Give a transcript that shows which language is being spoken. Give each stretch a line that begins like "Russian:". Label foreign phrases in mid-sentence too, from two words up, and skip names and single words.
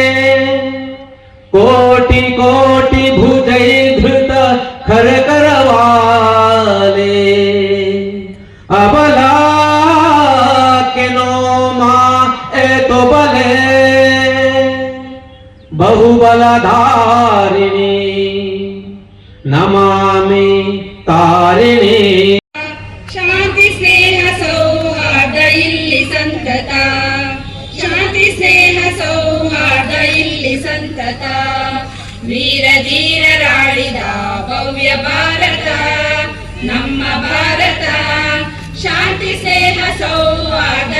Bangla: কোটি কোটি ভুজৈর্ধৃত খর করবালে অবলা কে নো মা এ তো বলে বহুবলধারিণী নমামি তারিণী।
Kannada: ಶಾಂತಿ ಸ್ನೇಹ ಸೌಹಾರ್ದ ಇಲ್ಲಿ ಸಂತತ ಶಾಂತಿ ಸ್ನೇಹ ಸೌಹಾರ್ದ ಇಲ್ಲಿ ಸಂತತ ವೀರ ಧೀರರಾಡಿದ ಭವ್ಯ ಭಾರತ ನಮ್ಮ ಭಾರತ ಶಾಂತಿ ಸ್ನೇಹ ಸೌಹಾರ್ದ